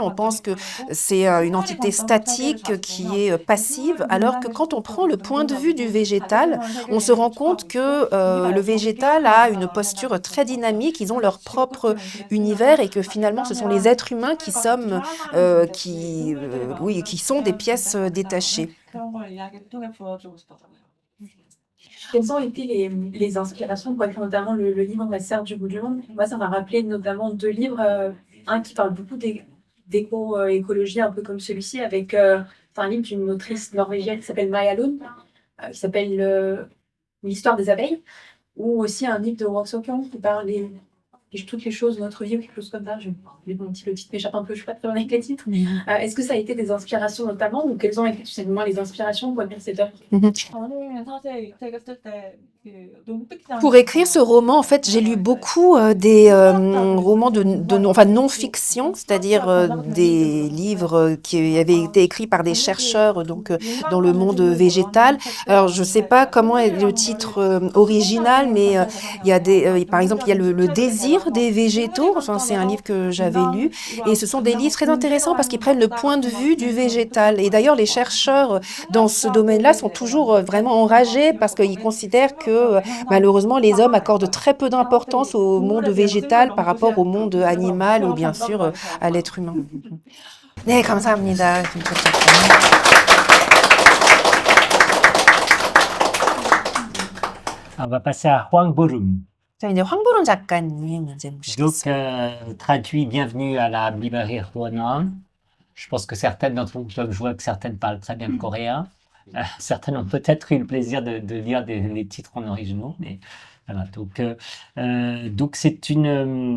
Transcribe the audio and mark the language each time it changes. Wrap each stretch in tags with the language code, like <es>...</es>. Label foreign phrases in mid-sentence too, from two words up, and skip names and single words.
<fr>On pense que c'est une entité statique qui est passive, alors que quand on prend le point de vue du végétal, on se rend compte que le végétal a une posture très dynamique, ils ont leur propre univers et que finalement ce sont les êtres humains qui sommes, qui sont des pièces détachées.</fr> <ko>그런 걸 이야기를 통해 보여주고 싶었잖아요.</ko> <fr>Quelles ont été les inspirations pour écrire notamment le livre La serre du bout du monde? Moi, ça m'a rappelé notamment deux livres, un qui parle beaucoup d'éco-écologie, un peu comme celui-ci, avec c'est un livre d'une autrice norvégienne qui s'appelle Maja Lund, qui s'appelle L'histoire des abeilles, ou aussi un livre de Roxokian qui parle toutes les choses de notre vie, ou quelque chose comme ça. Le titre m'échappe un peu, je ne suis pas très bonne avec les titres. Est-ce que ça a été des inspirations notamment, ou quelles ont été tout simplement les inspirations pour écrire cette œuvre?</fr> <ko>저는 사실 이 책을 쓸 때 그 논픽션</ko> <fr>Pour écrire ce roman, en fait, j'ai lu beaucoup des romans de non-fiction, c'est-à-dire des livres qui avaient été écrits par des chercheurs donc dans le monde végétal. Alors, je ne sais pas comment est le titre original, mais il y a par exemple, il y a le désir des végétaux. Enfin, c'est un livre que j'avais lu, et ce sont des livres très intéressants parce qu'ils prennent le point de vue du végétal. Et d'ailleurs, les chercheurs dans ce domaine-là sont toujours vraiment enragés parce qu'ils considèrent que malheureusement, les hommes accordent très peu d'importance au monde végétal par rapport au monde animal ou bien sûr à l'être humain.</fr> <ko>네, 감사합니다.</ko> <fr>On va passer à Hwang Borum.</fr> <ko>자, 이제 황보름 작가님 이제</ko> <fr>Donc,</fr> <ko>모시겠습니다.</ko> <fr>traduit, bienvenue à la librairie Huonan. Je pense que certaines d'entre vous, je vois que certaines parlent très bien le coréen. Certaines ont peut-être eu le plaisir de lire les titres en originaux, mais voilà. Donc c'est une.</fr>